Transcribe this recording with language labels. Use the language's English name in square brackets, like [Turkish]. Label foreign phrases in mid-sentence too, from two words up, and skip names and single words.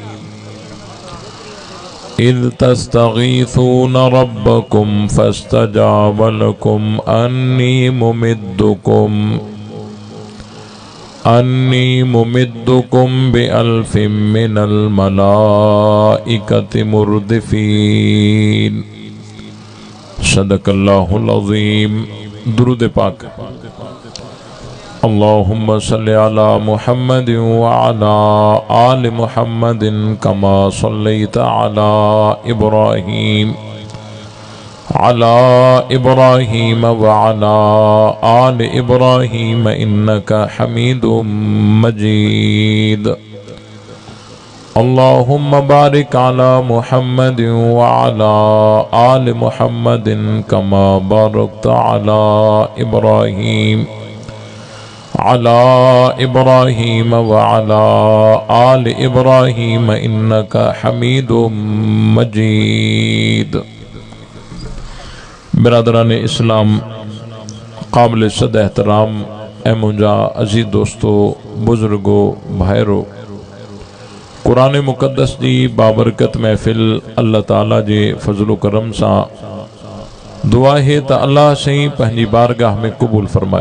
[Arabic] إذ تستغيثون ربكم فاستجاب لكم أني ممدكم بألف من الملائكة مردفين. صدق الله العظيم. [Sindhi] दुरूद पाक। [Arabic] اللهم صل على محمد وعلى آل محمد كما صليت على إبراهيم وعلى آل إبراهيم إنك حميد مجيد. اللهم بارك على محمد وعلى آل محمد كما باركت على إبراهيم وعلى آل إبراهيم إنك حميد مجيد. [Sindhi] बिरादरान इस्लाम, काबिल सद एहतराम ए मुंजा अजीज दोस्तों, बुजुर्गो, भाईरो, कुरान मुक़द्दस जी बाबरकत महफ़िल अल्लाह ताला जे फज़लो करम सां दुआ है त अल्लाह सही पंहिंजी बारगाह में क़बूल फरमाए।